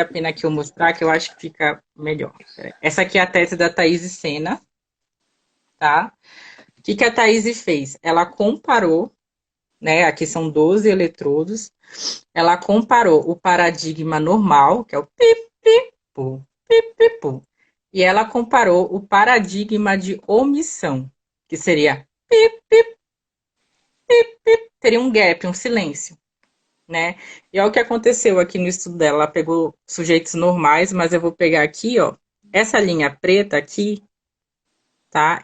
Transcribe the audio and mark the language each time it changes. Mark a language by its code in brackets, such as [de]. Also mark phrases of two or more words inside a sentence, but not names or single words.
[pt] vale a pena que eu mostrar, que eu acho que fica melhor. Essa aqui é a tese da Thaís Sena, tá? O que a Thaís fez? Ela comparou, né? Aqui são 12 eletrodos. Ela comparou o paradigma normal, que é o pip, pip, pu, pip, pip, pu, e ela comparou o paradigma de omissão, que seria pip, pip. teria um gap, um silêncio, né? E olha o que aconteceu aqui no estudo dela. Ela pegou sujeitos normais, mas eu vou pegar aqui, ó. Essa linha preta aqui, tá?